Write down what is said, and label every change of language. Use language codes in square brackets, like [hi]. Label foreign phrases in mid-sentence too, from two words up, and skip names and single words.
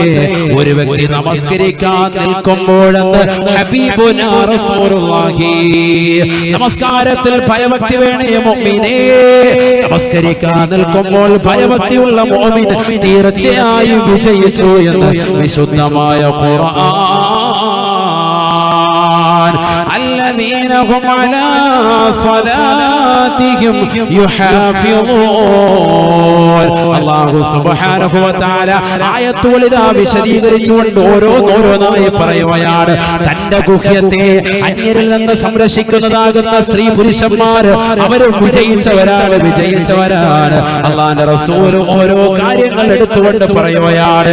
[ml] ഒരു വ്യക്തി നമസ്കരിക്കാൻ നിൽക്കുമ്പോഴെന്ന് [ar] حبيبنا رسول الله, [ml] നമസ്കാരത്തിൽ ഭയഭക്തി വേണേ മുഅ്മിനേ. നമസ്കരിക്കാൻ നിൽക്കുമ്പോൾ ഭയഭക്തിയുള്ള മുഅ്മിൻ തീർച്ചയായും വിജയിച്ചു എന്ന് വിശുദ്ധമായ ഖുർആൻ. [ar] الذين هم على صلاتهم يحافظون. الله سبحانه وتعالى [ml] ആയത്തുകൾ ഇതാ വിശദീകരിച്ചുകൊണ്ട് ഓരോന്നായി പറയുകയാണ്. തന്റെ ഗുഹ്യത്തെ അന്യരിൽ നിന്ന് സംരക്ഷിക്കുന്നതാകുന്ന സ്ത്രീ പുരുഷന്മാര് അവർ വിജയിച്ചവരാണ്. അല്ലാഹുവിന്റെ റസൂൽ ഓരോ കാര്യങ്ങൾ എടുത്തുകൊണ്ട് പറയുകയാണ്.